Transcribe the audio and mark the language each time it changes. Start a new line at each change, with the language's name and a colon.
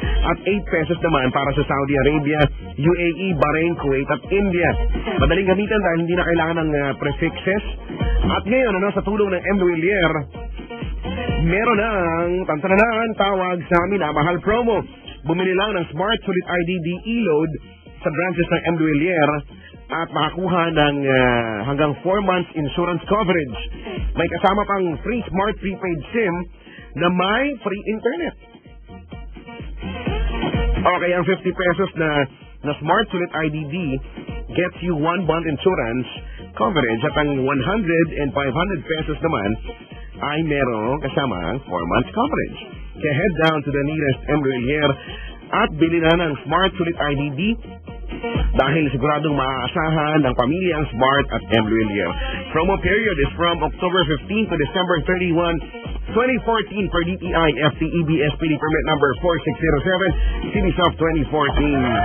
Filipino: At 8 pesos naman para sa Saudi Arabia, UAE, Bahrain, Kuwait, at India. Madaling gamitan dahil hindi na kailangan ng prefixes. At ngayon, ano, sa tulong ng M. Willier, meron ng tantananan tawag sa amin mahal promo. Bumili lang ng Smart Sulit IDD E-Load sa branches ng M. Willier at makakuha ng hanggang 4 months insurance coverage. May kasama pang free smart prepaid SIM na may free internet. Okay, ang 50 pesos na Smart Sulit IDD
English: gets you 1 month insurance coverage
Filipino: at ang 100 and 500 pesos naman ay merong kasama ang 4 months coverage.
English: Kaya head down to the nearest M.
Filipino: Willier at bili na ng Smart Sulit IDD dahil siguradong maaasahan ng pamilya ang Smart at M. Willier.
English: Promo period is from October 15 to December 31, 2014 per DTI FTEB SPD permit number 4607, CitySoft 2014.